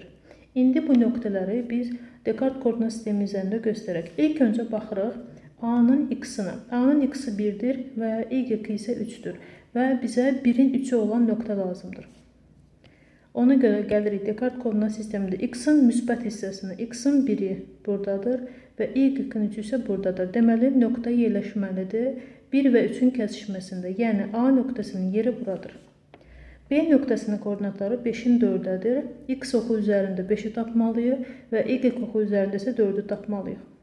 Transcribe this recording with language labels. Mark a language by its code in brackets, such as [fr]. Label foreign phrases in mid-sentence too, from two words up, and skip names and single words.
[az] İndi bu nöqtələri biz Dekart koordinat sistemi üzərində göstərək. İlk öncə baxırıq A-nın x-ına. A-nın x-i 1-dir və y-i isə 3-dür və bizə 1-in 3-ü olan nöqtə lazımdır. Ona görə gəlirik Dekart koordinat sistemində x-in müsbət hissəsini. X-in 1-i buradadır və y-in 3-ü isə buradadır. Deməli, nöqtə yerləşməlidir 1 və 3-ün kəsişməsində, yəni A nöqtəsinin yeri buradır. B nöqtəsinin koordinatları 5-in 4-dədir. X oxu üzərində 5-i tapmalıyıq və y oxu üzərində isə 4-ü tapmalıyıq.